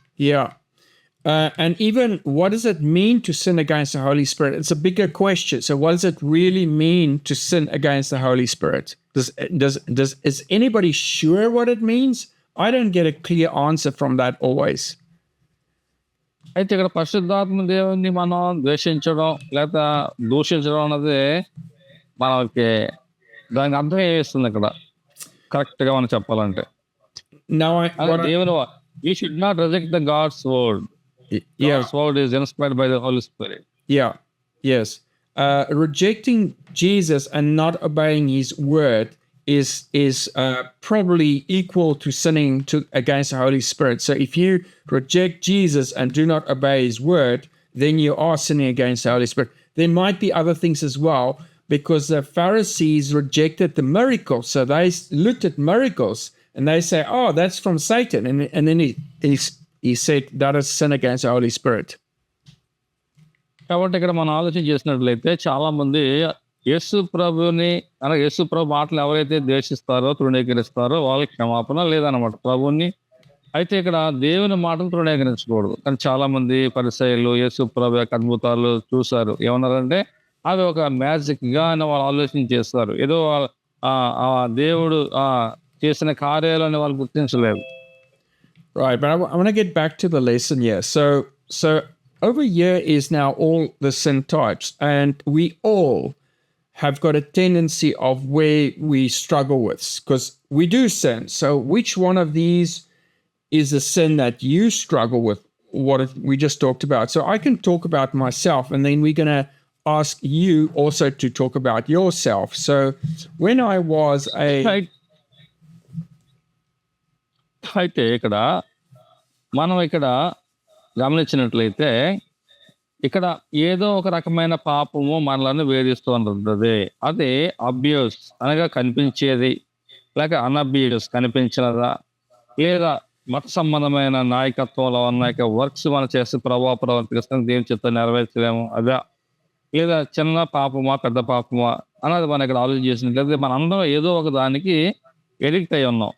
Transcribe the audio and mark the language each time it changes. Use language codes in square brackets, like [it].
[en] Yeah. And even what does it mean to sin against the Holy Spirit? It's a bigger question. So what does it really mean to sin against the Holy Spirit? Is anybody sure what it means? I don't get a clear answer from that always. [te] అయితే ఇక్కడ పరిశుద్ధాత్మ దేవుని మనం ద్వేషించడం లేదా దూషించడం అన్నది మనకి దానికి అర్థం ఏమిస్తుంది ఇక్కడ కరెక్ట్ గా మనం చెప్పాలంటే? [en] Now, [te] దేవుని [en] we should not reject the God's word. yeah, God's word is inspired by the Holy Spirit. yeah, yes. Rejecting Jesus and not obeying His word is probably equal to sinning against the Holy Spirit. So if you reject Jesus and do not obey His word, then you are sinning against the Holy Spirit. There might be other things as well, because the Pharisees rejected the miracles. So they looked at miracles and they say, "Oh, that's from Satan," and then he said that is sin against the Holy Spirit. [te] కాబట్టి ఇక్కడ మనం ఆలోచన చేసినట్లయితే చాలా మంది యేసు ప్రభుని అనగా యేసు ప్రభు మాటలు ఎవరైతే ద్వేషిస్తారో తృణీకరిస్తారో వాళ్ళకి క్షమాపణ లేదన్నమాట ప్రభుని. అయితే ఇక్కడ దేవుని మాటలు తృణీకరించకూడదు. కానీ చాలా మంది పరిసయ్యులు యేసు ప్రభు యొక్క అద్భుతాలు చూశారు, ఏమన్నారంటే అవి ఒక మ్యాజిక్ గా అని వాళ్ళు ఆలోచన చేస్తారు. ఏదో ఆ దేవుడు చేసిన కార్యాలని వాళ్ళు గుర్తించలేదు. [en] Right, but I want to get back to the lesson here. So over here is now all the sin types, and we all have got a tendency of where we struggle with, because we do sin. So which one of these is a sin that you struggle with? What we just talked about. So I can talk about myself, and then we're going to ask you also to talk about yourself. So when I was [te] అయితే ఇక్కడ మనం ఇక్కడ గమనించినట్లయితే ఇక్కడ ఏదో ఒక రకమైన పాపము మనలను వేధిస్తూ ఉంటుంది. అది అబ్యూస్ అనగా కనిపించేది, లేక అన్అబ్యూస్ కనిపించినదా, లేదా మత సంబంధమైన నాయకత్వంలో ఉన్న వర్క్స్ మనం చేసి ప్రవర్తిస్తాం దేవుని చిత్తం నెరవేర్చలేము అదా, లేదా చిన్న పాపమా పెద్ద పాపమా అన్నది మనం ఇక్కడ ఆలోచన చేసినట్లయితే మన అందరం ఏదో ఒక దానికి ఎడిక్ట్ అయి ఉన్నాం.